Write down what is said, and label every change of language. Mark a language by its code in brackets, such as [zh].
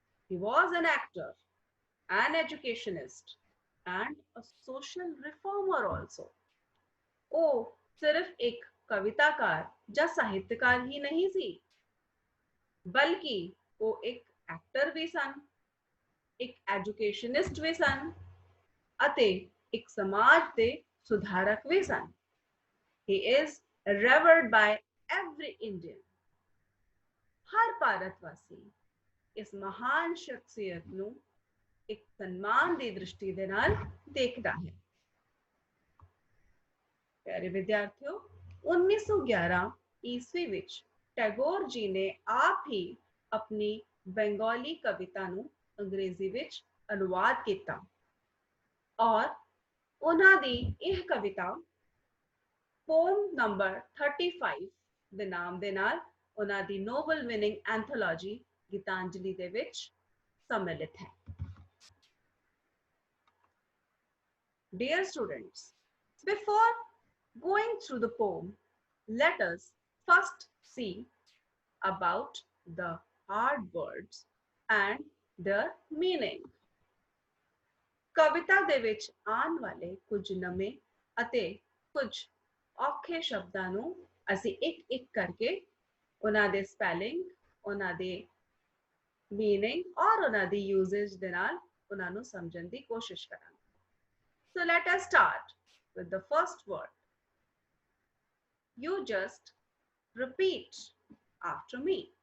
[en] He was an actor, an educationist, and a social reformer also. [pa] ਉਹ ਸਿਰਫ ਇੱਕ ਕਵਿਤਾਕਾਰ ਜਾਂ ਸਾਹਿਤਕਾਰ ਹੀ ਨਹੀਂ ਸੀ, ਬਲਕਿ ਉਹ ਇੱਕ ਐਕਟਰ ਵੀ ਸਨ, ਇੱਕ ਐਜੂਕੇਸ਼ਨਿਸਟ ਵੀ ਸਨ ਅਤੇ ਇੱਕ ਸਮਾਜ ਦੇ ਸੁਧਾਰਕ ਵੀ ਸਨ। [en] He is revered by every Indian. [pa] ਹਰ ਭਾਰਤਵਾਸੀ ਇਸ ਮਹਾਨ ਸ਼ਖਸੀਅਤ ਨੂੰ ਇੱਕ ਸਨਮਾਨ ਦੀ ਦ੍ਰਿਸ਼ਟੀ ਦੇ ਨਾਲ ਦੇਖਦਾ ਹੈ। ਪਿਆਰੇ ਵਿਦਿਆਰਥੀਓ, 1911 ਈਸਵੀ ਵਿੱਚ ਟੈਗੋਰ ਜੀ ਨੇ ਆਪ ਹੀ ਆਪਣੀ ਬੰਗਾਲੀ ਕਵਿਤਾ ਨੂੰ ਅੰਗਰੇਜ਼ੀ ਵਿੱਚ ਅਨੁਵਾਦ ਕੀਤਾ ਔਰ ਉਹਨਾਂ ਦੀ ਇਹ ਕਵਿਤਾ ਪੋਮ ਨੰਬਰ 35 ਦੇ ਨਾਮ ਦੇ ਨਾਲ ਉਹਨਾਂ ਦੀ ਨੋਬਲ ਵਿਨਿੰਗ ਐਂਥੋਲੋਜੀ ਗੀਤਾਂਜਲੀ ਦੇ ਵਿੱਚ [hi] सम्मिलित है। [en] Dear students, before going through the poem, let us first see about the hard words and their meaning. [pa] ਕਵਿਤਾ ਦੇ ਵਿੱਚ ਆਉਣ ਵਾਲੇ ਕੁਝ ਨਵੇਂ ਅਤੇ ਕੁਝ ਔਖੇ ਸ਼ਬਦਾਂ ਨੂੰ ਅਸੀਂ ਇੱਕ ਕਰਕੇ ਉਹਨਾਂ ਦੇ ਸਪੈਲਿੰਗ, ਉਹਨਾਂ ਦੇ meaning और ਉਹਨਾਂ ਦੀ usage ਦੇ ਨਾਲ ਉਹਨਾਂ ਨੂੰ ਸਮਝਣ ਦੀ ਕੋਸ਼ਿਸ਼ ਕਰਾਂਗੇ। [en] So let us start with the first word. You just repeat after me.